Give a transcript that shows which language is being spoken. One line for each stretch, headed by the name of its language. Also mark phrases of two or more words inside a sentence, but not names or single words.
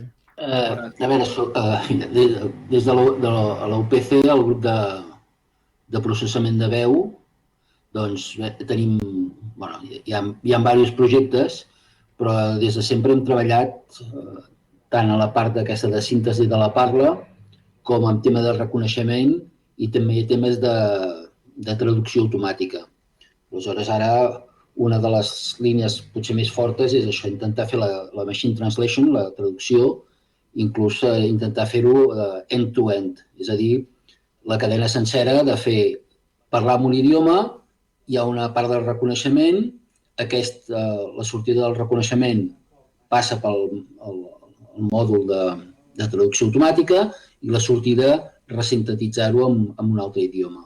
Catalan: A veure, des de l'UPC, el grup de processament de veu, doncs tenim, hi ha diversos projectes, però des de sempre hem treballat tant a la part d'aquesta de síntesi de la parla com en tema de reconeixement i també temes de traducció automàtica. Aleshores, ara una de les línies potser més fortes és això, intentar fer la
English: machine translation,
Catalan: la traducció, inclús intentar fer-ho
English: end-to-end,
Catalan: és a dir, la cadena sencera de fer parlar en un idioma, hi ha una part del reconeixement, la sortida del reconeixement passa pel mòdul de traducció automàtica i la sortida resintetitzar-ho en un altre idioma.